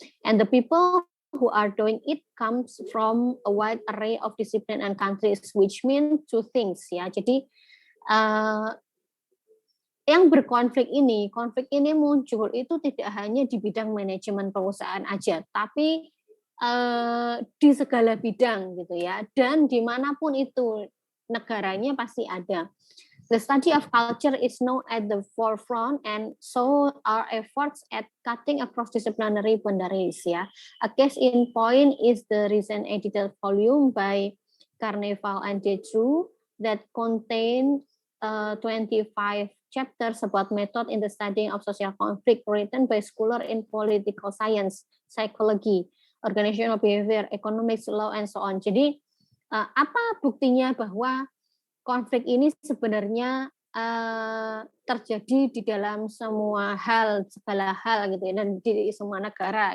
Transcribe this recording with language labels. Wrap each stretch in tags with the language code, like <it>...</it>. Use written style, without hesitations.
<en>And the people who are doing it comes from a wide array of discipline and countries, which mean two things ya.</en> <id>Jadi yang konflik ini muncul itu tidak hanya di bidang manajemen perusahaan aja, tapi di segala bidang gitu ya, dan dimanapun itu negaranya pasti ada.</id> <en>The study of culture is now at the forefront, and so are efforts at cutting across disciplinary boundaries. Ya, a case in point is the recent edited volume by Carneval and Detru that contain 25 chapters about method in the studying of social conflict written by scholar in political science, psychology, organizational behavior, economics, law, and so on.</en> <id>Jadi apa buktinya bahwa konflik ini sebenarnya terjadi di dalam semua hal, segala hal gitu ya, dan di semua negara.</id>